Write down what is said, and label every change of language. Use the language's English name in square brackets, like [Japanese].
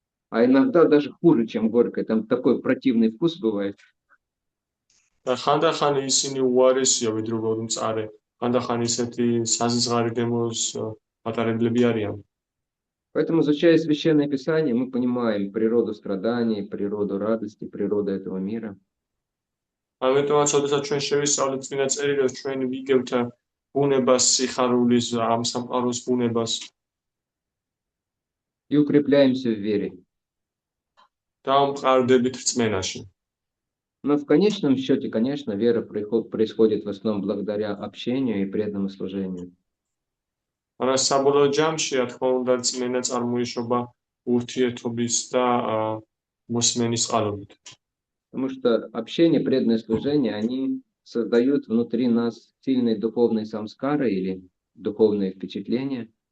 [Russian] А иногда даже хуже, чем горькое. Там такой противный вкус бывает. [Georgian] და ხანდახან ისინი უარესია ვიდრე უბრალოდ მწარე. ხანდახან ისეთი საზღარი დემოს მატარებლები არიან. [Russian] Поэтому, изучая Священное Писание, мы понимаем природу страданий, природу радости, природу этого мира. [Georgian] ამიტომაც, როდესაც ჩვენ შევისწავლეთ წმინდა წერილებს, ჩვენ ვიგებთ ბუნებას, სიხარულის, ამ სამყაროს ბუნებას. [Russian] И укрепляемся в вере. [Georgian] და ვმყარდებით რწმენაში. [Russian] Но в конечном счете, конечно, вера происходит в основном благодаря общению и преданному служению. [Georgian] მაგრამ საბოლოო ჯამში, რა თქმა უნდა, რწმენა წარმოიშობა ურთიერთობის და მოსმენის წყალობით. [Russian] Потому что общение, преданное служение, они создают внутри нас сильные духовные самскары или духовные впечатления.